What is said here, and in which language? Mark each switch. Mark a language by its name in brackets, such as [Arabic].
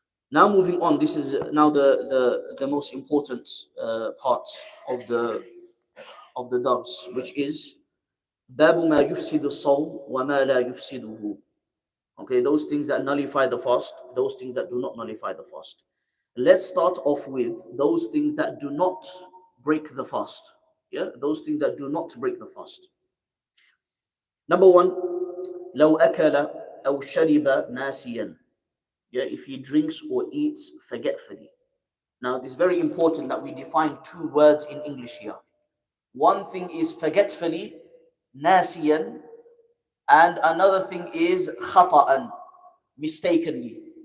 [English] Now moving on, this is now the most important part of the dars, which is [Arabic] باب ما يفسد الصوم وما لا يفسده. [English] Okay, those things that nullify the fast, those things that do not nullify the fast. Let's start off with those things that do not break the fast. Yeah, those things that do not break the fast. Number one, [Arabic] لو أكل أو شرب ناسيا. [English] Yeah, if he drinks or eats forgetfully. Now, it's very important that we define two words in English here. One thing is forgetfully, nasiyan, and another thing is khata'an, mistakenly.